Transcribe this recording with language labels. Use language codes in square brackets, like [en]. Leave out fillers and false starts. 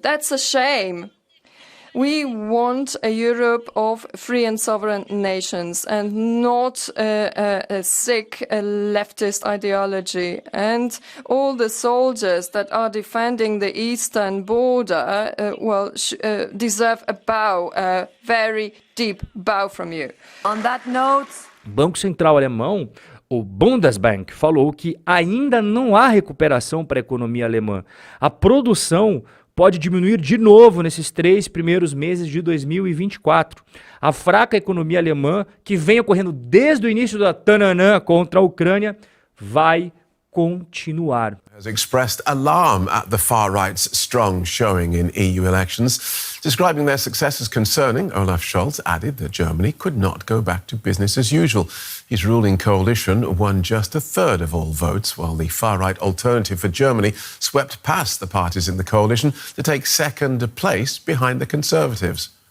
[en] That's a shame. We want a Europe of free and sovereign nations and not a sick leftist ideology. And all the soldiers that are defending the eastern border, deserve a bow, a very deep bow from you. On that note, [pt] Banco Central Alemão, o Bundesbank, falou que ainda não há recuperação para a economia alemã. A produção pode diminuir de novo nesses 3 primeiros meses de 2024. A fraca economia alemã, que vem ocorrendo desde o início da tananã contra a Ucrânia, vai continuar. [en] Has expressed alarm at the far-right's strong showing in EU elections. Describing their success as concerning, Olaf Scholz added that Germany could not go back to business as usual. His ruling coalition won just a third of all votes, while the far-right Alternative for Germany swept past the parties in the coalition to take second place behind the Conservatives.